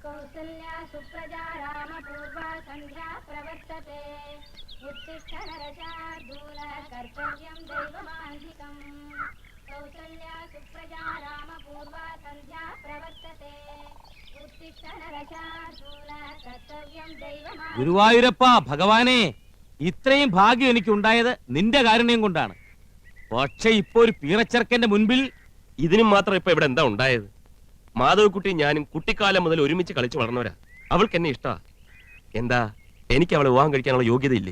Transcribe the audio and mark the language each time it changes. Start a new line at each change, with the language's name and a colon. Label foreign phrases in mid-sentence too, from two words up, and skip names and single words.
Sanskrit: कौसल्या सुप्रजा रामपूर्वा संध्या प्रवर्तते उत्तिष्ठ नरशार्दूल कर्तव्यं दैवमान्धिकम् कौसल्या सुप्रजा रामपूर्वा संध्या प्रवर्तते उत्तिष्ठ नरशार्दूल कर्तव्यं दैवमान्धिकम्
Malayalam: ഗുരുവായൂരപ്പ ഭഗവാനെ, ഇത്രയും ഭാഗ്യം എനിക്കുണ്ടായത് നിന്റെ കാരുണ്യം കൊണ്ടാണ്. പക്ഷെ ഇപ്പൊ ഒരു പീറച്ചെറുക്കന്റെ മുൻപിൽ ഇതിനും മാത്രം ഇപ്പൊ ഇവിടെ എന്താ ഉണ്ടായത്? മാധവക്കുട്ടി ഞാനും കുട്ടിക്കാലം മുതൽ ഒരുമിച്ച് കളിച്ചു വളർന്നവരാ. അവൾക്ക് എന്നെ ഇഷ്ടാ. എന്താ എനിക്ക് അവളെ വിവാഹം കഴിക്കാനുള്ള യോഗ്യതയില്ലേ?